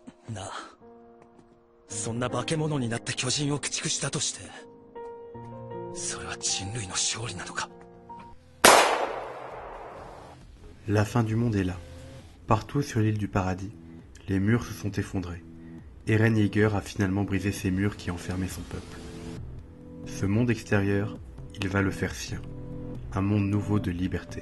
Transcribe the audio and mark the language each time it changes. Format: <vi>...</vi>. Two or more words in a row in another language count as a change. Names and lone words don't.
<ja>なあ、そんな化け物になった巨人を駆逐したとして、それは人類の勝利なのか。</ja> <fr>La fin du monde est là. Partout sur l'île du paradis, les murs se sont effondrés. Eren Yeager a finalement brisé ces murs qui enfermaient son peuple. Ce monde extérieur, il va le faire sien. Un monde nouveau de liberté.</fr>